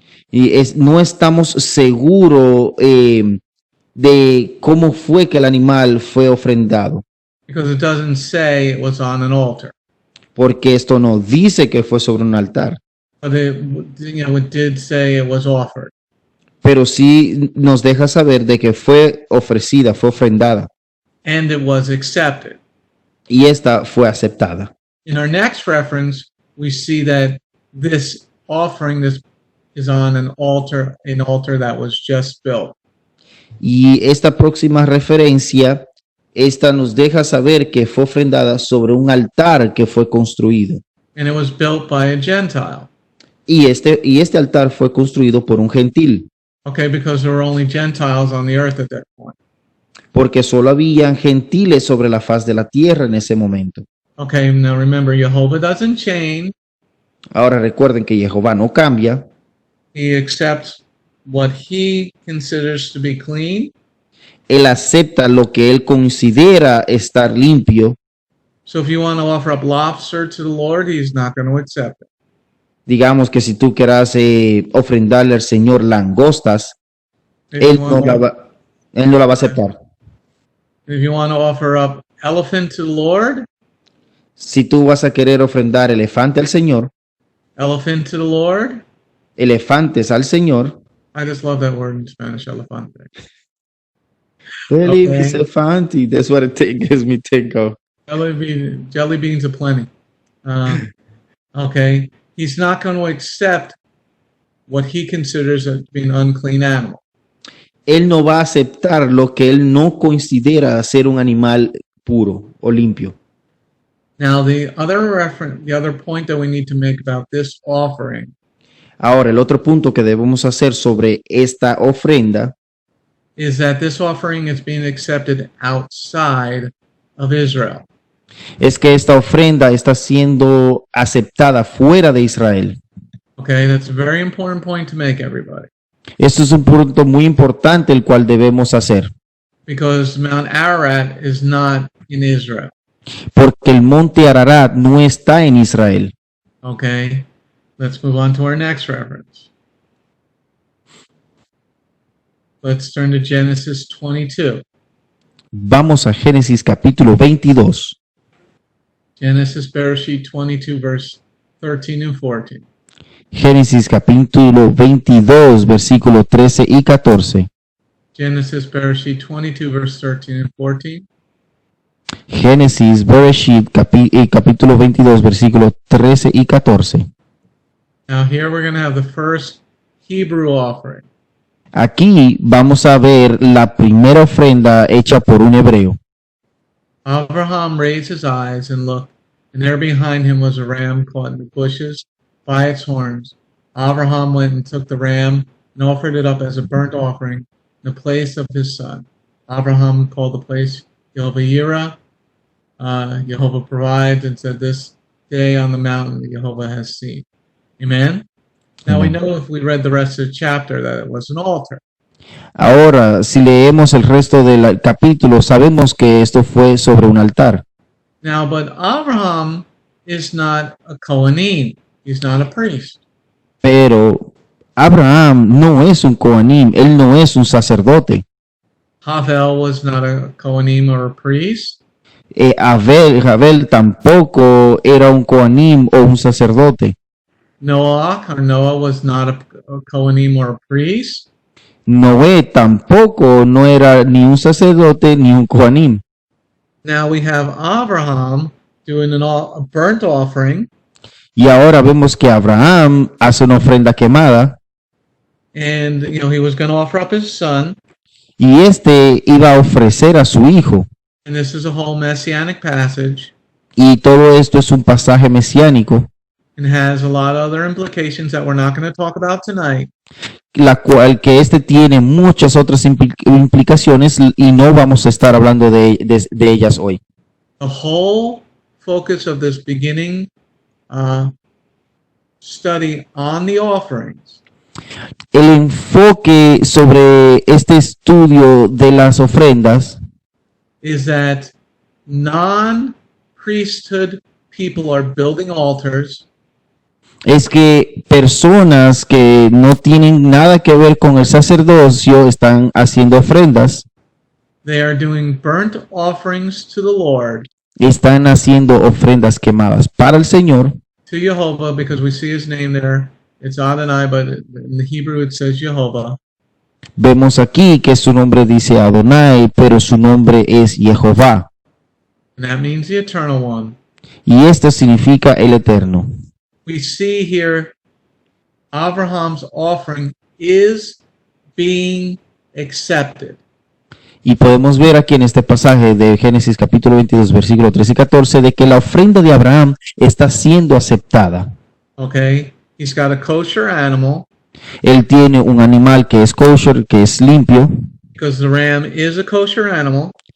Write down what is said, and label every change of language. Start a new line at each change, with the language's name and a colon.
Spanish: y no estamos seguros de cómo fue que el animal fue ofrendado,
English: Because it doesn't say it was on an altar.
Spanish: porque esto no dice que fue sobre un altar,
English: But it did say it was offered.
Spanish: pero sí nos deja saber de que fue ofrecida, fue ofrendada,
English: And it was accepted.
Spanish: y esta fue aceptada.
English: In our next reference, we see that this offering is on an altar that was just built.
Spanish: Y esta próxima referencia, esta nos deja saber que fue ofrendada sobre un altar que fue construido.
English: And it was built by a Gentile.
Spanish: Y este altar fue construido por un gentil,
English: Okay, because there were only Gentiles on the earth at that point.
Spanish: porque solo habían gentiles sobre la faz de la tierra en ese momento.
English: Okay, now remember, Jehovah doesn't change.
Spanish: Ahora recuerden que Jehová no cambia,
English: He accepts what he considers to be clean.
Spanish: él acepta lo que él considera estar limpio.
English: So if you want to offer up lobster to the Lord, he's not going to accept it.
Spanish: Digamos que si tú quieras ofrendarle al Señor langostas,
English: If
Spanish: él
English: you
Spanish: no
English: want
Spanish: la va a aceptar.
English: if you want to offer up elephant to the Lord,
Spanish: Si tú vas a querer ofrendar elefante al Señor,
English: elephant to the Lord.
Spanish: elefantes al Señor,
English: I just love that word in Spanish, elefante.
Spanish: Feliz elefante,
English: that's what it gives me tickle. Jelly beans aplenty. Okay, he's not going to accept what he considers as being an unclean animal.
Spanish: Él no va a aceptar lo que él no considera ser un animal puro o limpio.
English: Now, the other point that we need to make about this offering
Spanish: Ahora, el otro punto que debemos hacer sobre esta ofrenda
English: is that this offering is being accepted outside of Israel.
Spanish: es que esta ofrenda está siendo aceptada fuera de Israel.
English: Okay, that's a very important point to make, everybody,
Spanish: Esto es un punto muy importante el cual debemos hacer,
English: because Mount Ararat is not in Israel.
Spanish: porque el monte Ararat no está en Israel.
English: Okay, let's move on to our next reference. Let's turn to Genesis 22.
Spanish: Vamos a Génesis capítulo 22.
English: Genesis Bereshit 22, verse 13 and 14.
Spanish: Génesis capítulo 22, versículo 13 y 14.
English: Genesis Bereshit 22, verse 13 and 14.
Spanish: Génesis Bereshit capítulo 22, versículo 13 y 14.
English: Now here we're going to have the first Hebrew offering.
Spanish: Aquí vamos a ver la primera ofrenda hecha por un hebreo.
English: Abraham raised his eyes and looked, and there behind him was a ram caught in the bushes by its horns. Abraham went and took the ram and offered it up as a burnt offering in the place of his son. Abraham called the place Jehovah Yireh, Jehovah provides, and said, "This day on the mountain Jehovah has seen." Amen. Now we know if we read the rest of the chapter that it was an altar.
Spanish: Ahora, si leemos el resto del capítulo, sabemos que esto fue sobre un altar.
English: Now, but Abraham is not a Kohanim. He's not a priest.
Spanish: Pero Abraham no es un Kohanim, él no es un sacerdote.
English: Havel was not a Kohanim or a priest.
Spanish: Abel tampoco era un Kohanim o un sacerdote.
English: Noah was not a Kohanim or a priest.
Spanish: Noé tampoco no era ni un sacerdote ni un Kohanim.
English: Now we have Abraham doing a burnt offering,
Spanish: Y ahora vemos que Abraham hace una ofrenda quemada
English: and he was going to offer up his son.
Spanish: y este iba a ofrecer a su hijo.
English: And this is a whole messianic passage
Spanish: Y todo esto es un pasaje mesiánico,
English: and has a lot of other implications that we're not going to talk about tonight.
Spanish: la cual que este tiene muchas otras implicaciones y no vamos a estar hablando de ellas hoy.
English: The whole focus of this beginning study on the offerings
Spanish: El enfoque sobre este estudio de las ofrendas
English: is that non-priesthood people are building altars
Spanish: es que personas que no tienen nada que ver con el sacerdocio están haciendo ofrendas,
English: They are doing burnt offerings to the Lord,
Spanish: están haciendo ofrendas quemadas para el Señor,
English: to Jehovah, because we see his name there. It's Adonai, but in the Hebrew it says Jehovah.
Spanish: Vemos aquí que su nombre dice Adonai, pero su nombre es Jehová.
English: And that means the eternal one.
Spanish: Y esto significa el eterno.
English: We see here Abraham's offering is being accepted.
Spanish: Y podemos ver aquí en este pasaje de Génesis capítulo 22, versículo 13 y 14, de que la ofrenda de Abraham está siendo aceptada.
English: Okay? He's got a kosher animal,
Spanish: Él tiene un animal que es kosher, que es limpio,
English: because the ram is a kosher animal.